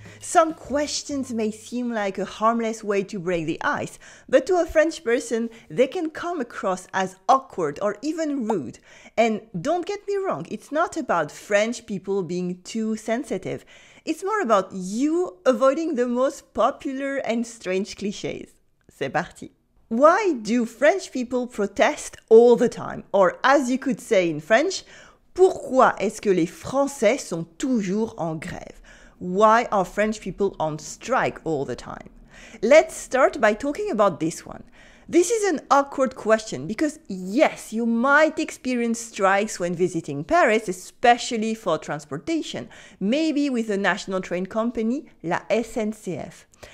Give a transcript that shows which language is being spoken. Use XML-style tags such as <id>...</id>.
<en>Some questions may seem like a harmless way to break the ice, but to a French person, they can come across as awkward or even rude. And don't get me wrong, it's not about French people being too sensitive. It's more about you avoiding the most popular and strange clichés.</en> <fr>C'est parti!</fr> <en>Why do French people protest all the time? Or as you could say in French,</en> <fr>pourquoi est-ce que les Français sont toujours en grève?</fr> <en>Why are French people on strike all the time? Let's start by talking about this one. This is an awkward question because yes, you might experience strikes when visiting Paris, especially for transportation, maybe with the national train company, la SNCF.</en>